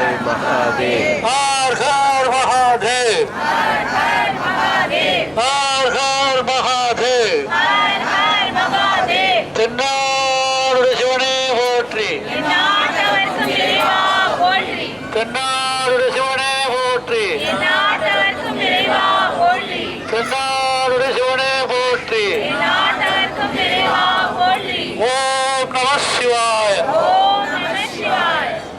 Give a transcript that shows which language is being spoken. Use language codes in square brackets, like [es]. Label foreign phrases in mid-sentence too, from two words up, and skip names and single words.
[sa] महादेव हर हर महादेव हर हर महादेव हर हर महादेव हर हर महादेव [ta] தென்னாடுடைய சிவனே போற்றி தென்னாட்டவர்க்கும் இறைவா போற்றி தென்னாடுடைய சிவனே போற்றி தென்னாட்டவர்க்கும் இறைவா போற்றி தென்னாடுடைய சிவனே போற்றி தென்னாட்டவர்க்கும் இறைவா போற்றி [sa] ॐ नमः शिवाय ॐ नमः शिवाय.